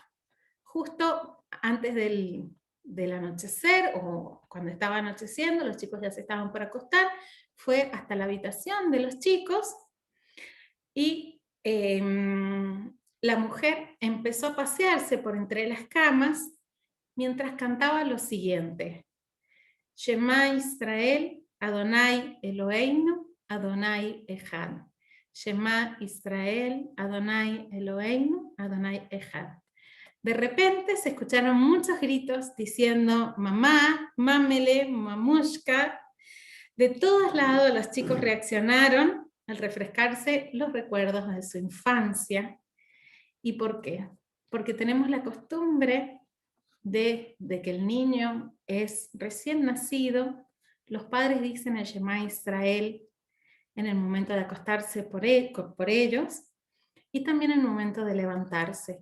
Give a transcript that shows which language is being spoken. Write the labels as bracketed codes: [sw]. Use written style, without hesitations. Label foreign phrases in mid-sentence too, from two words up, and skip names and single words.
[es] Justo antes del anochecer, o cuando estaba anocheciendo, los chicos ya se estaban por acostar, fue hasta la habitación de los chicos, y la mujer empezó a pasearse por entre las camas, mientras cantaba lo siguiente: [he] שמע ישראל, אדוני אלוהינו, אדוני אחד. שמע ישראל, אדוני אלוהינו, אדוני אחד. [es] De repente se escucharon muchos gritos diciendo mamá, mámele, mamushka. De todos lados los chicos reaccionaron al refrescarse los recuerdos de su infancia. ¿Y por qué? Porque tenemos la costumbre de que el niño es recién nacido, los padres dicen el [he] שמע ישראל [es] en el momento de acostarse por ellos, y también en el momento de levantarse.